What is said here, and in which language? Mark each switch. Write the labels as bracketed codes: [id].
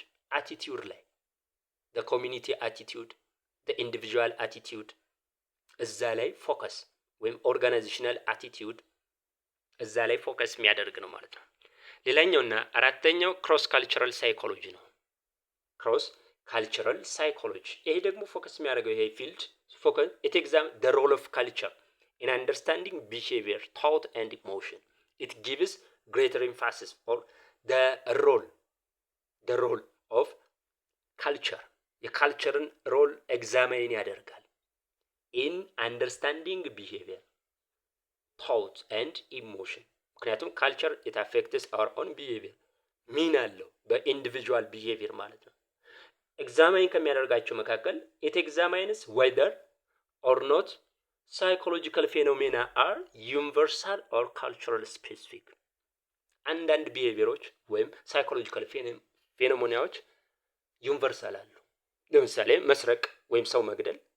[am] አቲቲዩድ ላይ the community attitude the individual attitude እዛ ላይ ፎከስ ወይም ኦርጋናይዜሽናል አቲቲዩድ እዛ ላይ ፎከስ የሚያደርግ ነው ማለት ነው። ሌላኛውና አራተኛው ክሮስ ካልቸራል ሳይኮሎጂ ነው። ክሮስ ካልቸራል ሳይኮሎጂ ይሄ ደግሞ ፎከስ የሚያደርገው ይሄ ፊልድ ፎከስ [en] it examines the role of culture in understanding behavior, thought and emotion. It gives greater emphasis on the role of culture. የካልቸርን ሮል ኤግዛማይን [am] ያደርጋል [en] ኢን አንደርስታንዲንግ ቢሄቪየር ቶት ኤንድ ኢሞሽን። [am] ምክንያቱም [en] ካልቸር ኢት አፌክትስ አወር ኦን ቢሄቪየር ሚን አለው በኢንዲቪጁዋል ቢሄቪየር [am] ማለት ነው። ኤግዛማይን ከሚያደርጋቸው መካከል [en] ኢት ኤግዛማይንስ ዌዘር ኦር ኖት ሳይኮሎጂካል ፌኖሜና አር ዩኒቨርሳል ኦር ካልቸራል ስፔሲፊክ። [am] አንዳንድ ቢሄቪየሮች ወይም ሳይኮሎጂካል ፌኖሜናዎች ዩኒቨርሳል አሉ። ለምሳሌ መስረቅ ወይም ሰው መግደል